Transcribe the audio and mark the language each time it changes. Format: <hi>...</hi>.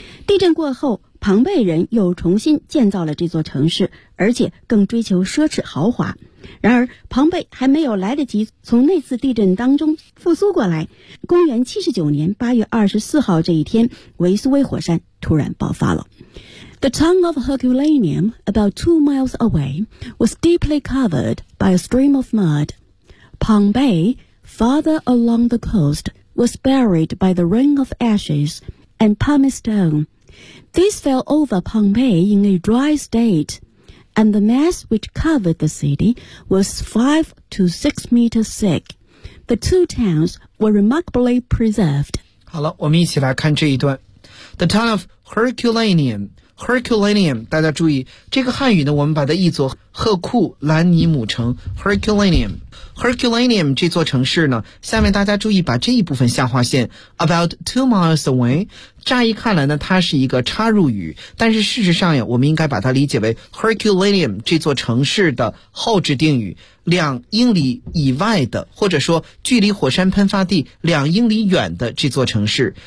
<zh>地震过后，庞贝人又重新建造了这座城市，而且更追求奢侈豪华。然而庞贝还没有来得及从那次地震当中复苏过来，公元79年8月24号这一天，维苏威火山突然爆发了。</zh> <en>The town of Herculaneum, about 2 miles away, was deeply covered by a stream of mud. Pompeii, farther along the coast, was buried by the rain of ashes and pumice stoneThis fell over Pompeii in a dry state, and the mass which covered the city was 5 to 6 meters thick. The two towns were remarkably preserved.</en> <zh>好了，我们一起来看这一段。</zh> <en>The town of Herculaneum,</en> <zh>Herculaneum, 大家注意，这个汉语呢，我们把它译作赫库兰尼姆城 Herculaneum。 Herculaneum 这座城市呢，下面大家注意把这一部分下划线</zh> <en>about 2 miles away，</en> <zh>乍一看来呢它是一个插入语，但是事实上呀，我们应该把它理解为 Herculaneum 这座城市的后置定语，两英里以外的，或者说距离火山喷发地两英里远的这座城市。</zh>